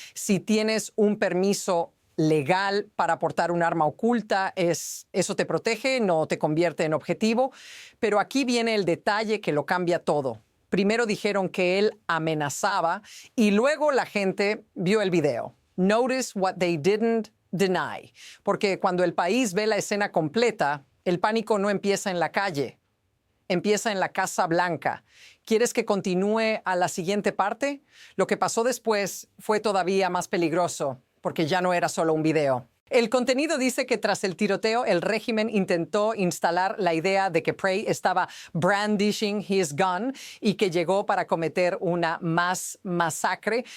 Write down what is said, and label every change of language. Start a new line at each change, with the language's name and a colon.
Spanish: Si tienes un permiso legal para portar un arma oculta, eso te protege, no te convierte en objetivo. Pero aquí viene el detalle que lo cambia todo. Primero dijeron que él amenazaba y luego la gente vio el video.
English: Notice what they didn't deny.
Spanish: Porque cuando el país ve la escena completa, el pánico no empieza en la calle, empieza en la Casa Blanca. ¿Quieres que continúe a la siguiente parte? Lo que pasó después fue todavía más peligroso, porque ya no era solo un video. El contenido dice que tras el tiroteo, el régimen intentó instalar la idea de que Prey estaba
English: brandishing his gun
Spanish: y que llegó para cometer una masacre.